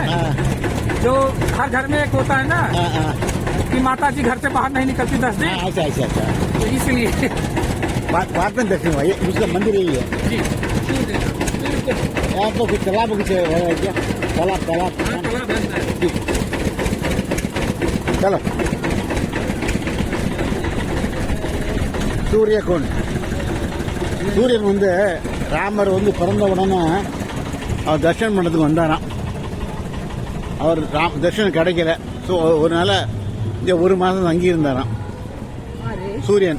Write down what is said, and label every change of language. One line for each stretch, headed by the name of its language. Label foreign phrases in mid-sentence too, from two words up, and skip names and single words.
Hindi: जो हर घर में एक होता है ना कि माता जी घर से बाहर नहीं निकलती 10 दिन। अच्छा तो इसलिए बाद में दर्शन हुआ। ये उसका मंदिर यही है जी। आपको कुछ तालाब कुछ है क्या? तालाब चलो சூரியகுண்ட்.
Tamil: சூரியன் வந்து ராமர் வந்து பிறந்த உடனே அவர் தர்ஷனம் பண்ணதுக்கு வந்தாராம். அவர் தர்ஷனம் கிடைக்கல. ஸோ ஒரு நாள் இங்கே 1 மாதம் தங்கி இருந்தாராம் சூரியன்.